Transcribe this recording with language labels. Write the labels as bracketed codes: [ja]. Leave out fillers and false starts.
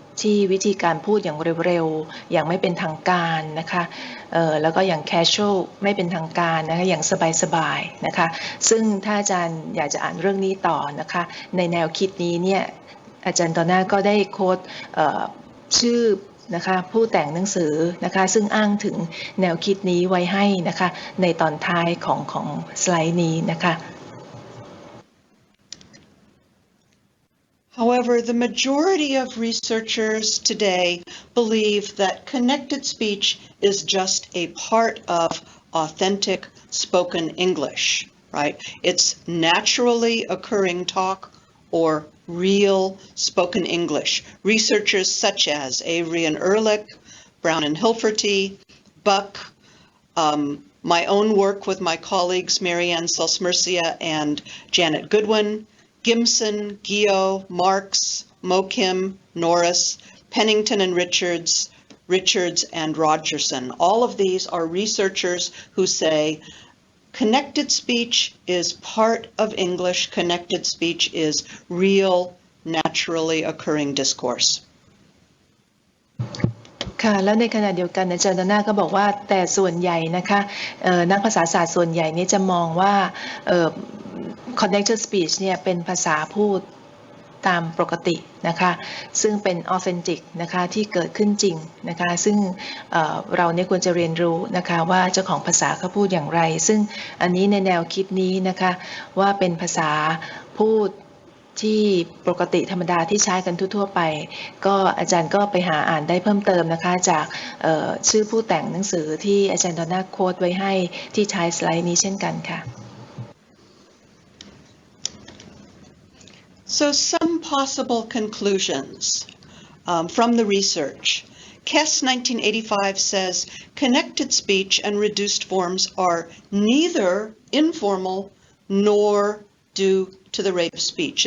[th] วิธีการพูดอย่างเร็วๆอย่างไม่เป็นทางการนะคะแล้วก็อย่าง casual ไม่เป็นทางการนะคะอย่างสบายๆนะคะซึ่งถ้าอาจารย์อยากจะอ่านเรื่องนี้ต่อนะคะในแนวคิดนี้เนี่ยอาจารย์ตอนหน้าก็ได้โค้ดชื่อนะคะผู้แต่งหนังสือนะคะซึ่งอ้างถึงแนวคิดนี้ไว้ให้นะคะในตอนท้ายของสไลด์นี้นะคะ [en] However, the majority of researchers today believe that connected speech is just a part of authentic spoken English, right? It's naturally occurring talk or real spoken English. Researchers such as Avery and Ehrlich, Brown and Hilferty, Buck, my own work with my colleagues Marianne Salsmercia and Janet Goodwin, Gimson, Gio, Marks, Mokim, Norris, Pennington and Richards and Rogerson. All of these are researchers who say connected speech is part of English. Connected speech is real, naturally occurring discourse. [th] ค่ะแล้วในขณะเดียวกันอาจารย์ดาน่าก็บอกว่าแต่ส่วนใหญ่นะคะนักภาษาศาสตร์ส่วนใหญ่นี้จะมองว่าconnected speech เนี่ยเป็นภาษาพูดตามปกตินะคะซึ่งเป็น authentic นะคะที่เกิดขึ้นจริงนะคะซึ่ง เราเนี่ยควรจะเรียนรู้นะคะว่าเจ้าของภาษาเขาพูดอย่างไรซึ่งอันนี้ในแนวคิดนี้นะคะว่าเป็นภาษาพูดที่ปกติธรรมดาที่ใช้กันทั่วๆไปก็อาจารย์ก็ไปหาอ่านได้เพิ่มเติมนะคะจากชื่อผู้แต่งหนังสือที่อาจารย์ดอน่าโค้ดไว้ให้ที่ท้ายสไลด์นี้เช่นกันค่ะ [en] So some possible conclusions from the research. Kess 1985 says connected speech and reduced forms are neither informal nor due to the rate of speech.